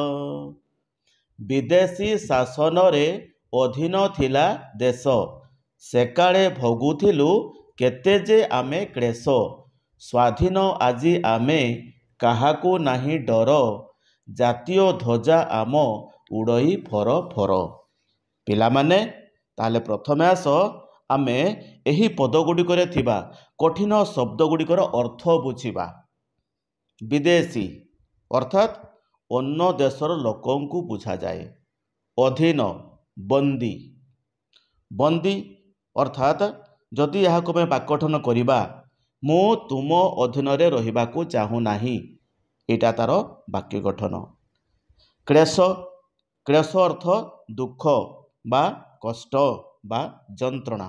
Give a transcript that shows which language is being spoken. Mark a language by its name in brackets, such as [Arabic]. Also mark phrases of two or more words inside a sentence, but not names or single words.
[Odia] ବିଦେଶୀ ଶାସନ ରେ ଅଧୀନ ଥିଲା ଦେଶ ସେକାଳେ ଭୋଗୁଥିଲୁ କେତେ ଯେ ଆମେ କ୍ଲେଶ ସ୍ୱାଧୀନ ଆଜି ଆମେ କାହାକୁ ନାହିଁ ଡର ଜାତୀୟ ଧ୍ୱଜା ଆମ ଉଡ଼ଇ ଫର ଫର। ପିଲାମାନେ ତାଲେ ପ୍ରଥମେ ଆସ ଆମେ ଏହି ପଦଗୁଡ଼ିକରେ ଥିବା କଠିନ ଶବ୍ଦଗୁଡ଼ିକର ଅର୍ଥ ବୁଝିବା। ବିଦେଶୀ ଅର୍ଥାତ ଅନ୍ୟ ଦେଶର ଲୋକଙ୍କୁ ବୁଝା ଯାଏ। ଅଧୀନ ବନ୍ଦୀ ବନ୍ଦୀ ଅର୍ଥାତ ଯଦି ଯହାଁ କୋ ବାକ୍ୟଗଠନ କରିବା ମୁ ତୁମ ଅଧୀନ ରେ ରହିବାକୁ ଚାହୁଁ ନାହିଁ ଏଟା ତାର ବାକ୍ୟ ଗଠନ। କ୍ଲେଶ କ୍ଲେଶ ଅର୍ଥ ଦୁଖ ବା କଷ୍ଟ ବା ଯନ୍ତ୍ରଣା।